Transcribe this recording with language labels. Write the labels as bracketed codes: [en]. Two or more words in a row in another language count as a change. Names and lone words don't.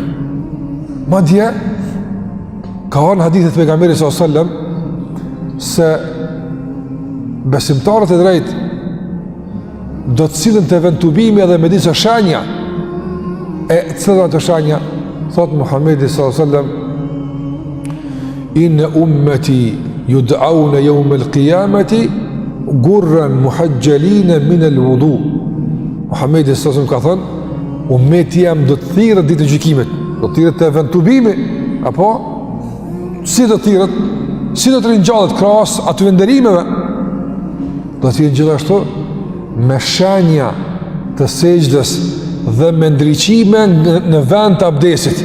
[sq] Madje ka në hadithet e pejgamberit [ar] صلى الله عليه وسلم [sq] se besimtarët e drejtë do të sillen të vendtubimi edhe me disa shenja. E cilat të shenja? Thot Muhamedi [ar] صلى الله عليه وسلم إن أمتي يدعون يوم القيامة غرا محجلين من الوضوء. [sq] Muhamedi [ar] صلى الله عليه وسلم [sq] ka thënë: ummeti jam do të thirret ditë gjykimit, do të thirret të vendtubimi, apo si do të thirret? Si do të ringjallet krahas aty nderimeve? Do të jenë gjithashtu me shenja të sejdës dhe me ndriqime në vend të abdesit.